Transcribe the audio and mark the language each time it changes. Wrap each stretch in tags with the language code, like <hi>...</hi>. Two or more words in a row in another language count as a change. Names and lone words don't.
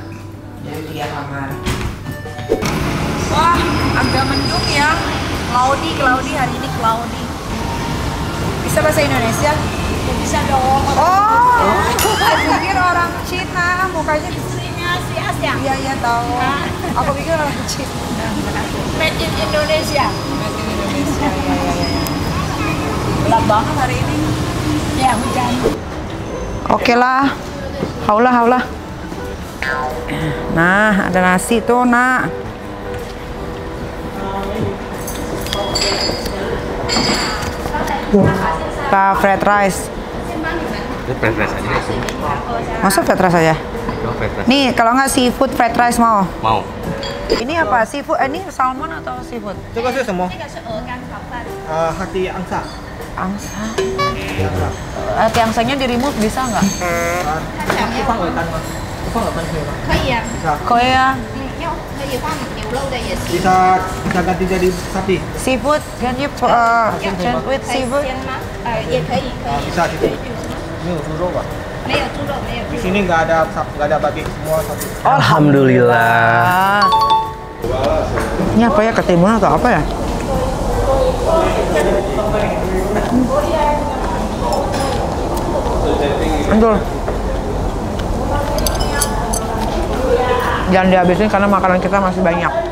<id>Jadi 3 kamar. Wah, agak mendung ya. Cloudy hari ini cloudy. Bisa bahasa Indonesia? Bisa dong. Oh, aku pikir orang Cina, mukanya di sini Asia. Iya tahu. Aku pikir orang Cina.</id> <en>Made in Indonesia.</en> <id>Ya. Gelap banget hari ini. Ya, hujan. Oke lah. Haulah. Nah, ada nasi tuh, Nak.</id> <en>Fried rice. Fried rice</en> <id>aja sih. Masuk</id> <en>fried rice aja?</en> <id>Nih, kalau nggak</id> <en>seafood fried rice</en> <id>mau? Mau. Ini apa? Seafood? Ini salmon atau seafood?</id> <zh>这个是什么？这个是鹅肝炒饭。</zh> <id>hati angsa. Angsa. Hati angsanya di remove bisa nggak?</id> <zh>不放鹅肝吗？不放鹅肝可以吗？可以啊，</zh> <id>bisa. Kok ya?</id> <zh>要可以放牛肉的也行。</zh> <id>Bisa ganti jadi sapi.</id> <en>Seafood? Can you change with</en> <zh>海</zh> <en>seafood?</en> <zh>鲜吗？也可以，可以。</zh> <id>bisa di sini.</id> <zh>没有猪肉吧？没有猪肉，没有</zh> <id>Di</id> <zh>猪肉。</zh> <id>sini nggak ada babi, semua sapi. Alhamdulillah. Ini apa ya? Ketimun atau apa ya? Endul. Jangan dihabisin karena makanan kita masih banyak.</id>